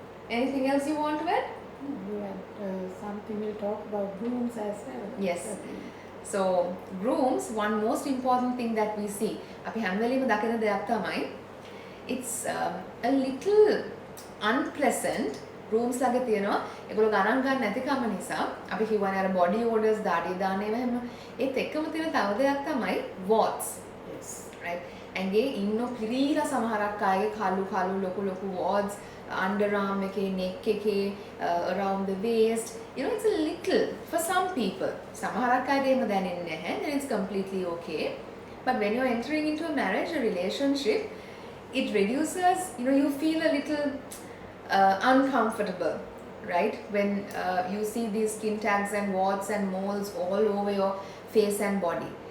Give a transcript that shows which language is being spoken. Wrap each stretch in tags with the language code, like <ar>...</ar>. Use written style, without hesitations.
<en>Anything else you want to add? You had something we'll talk about rooms as well. Yes. So rooms, one most important thing that we see,</en> <si>අපි හැම වෙලෙම දකින දෙයක් තමයි,</si> <en>it's a little unpleasant.</en> <si>rooms ළඟ තියෙනවා ඒගොල්ලෝ ගණන් ගන්න නැතිකම නිසා අපි කියවනේ අර body odors දාඩිය දාන ඒවා හැම ඒත් එක්කම තියෙන තව දෙයක් තමයි warts.</si> <en>Yes. Right?</en> <si>ඇඟේ ඉන්න පිරීලා සමහරක් අයගේ කළු ලොකු warts underarm එකේ, neck එකේ,</si> <en>around the waist. You know, it's a little for some people.</en> <si>සමහරක් අයට එහෙම දැනෙන්නේ නැහැ.</si> <en>Then it's completely okay. But when you're entering into a marriage, a relationship, it reduces, you know, you feel a little uncomfortable, right? When you see these skin tags and warts and moles all over your face and body.</en>